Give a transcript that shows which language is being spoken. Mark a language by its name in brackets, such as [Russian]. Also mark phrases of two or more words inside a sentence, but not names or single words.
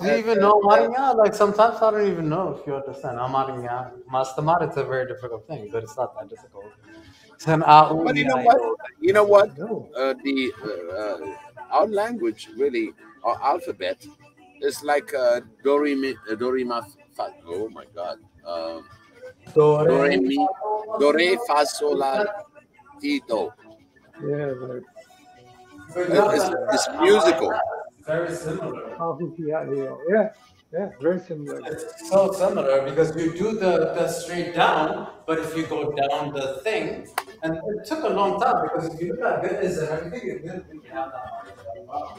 [English] Do you even know Amaringa? Like sometimes I don't even know if you understand Amaringa. Mastamar, it's a very difficult thing, but it's not that difficult. But you know what? You know what? Our language, really, our alphabet, is like do re ma fa. Oh my God. Do re fa sol la ti do. Yeah, It's musical. Very similar. Yeah, very similar. It's so similar because you do the straight down, but if you go down the thing, and it took a long time because if you look at this and everything, it didn't really have that much of a problem.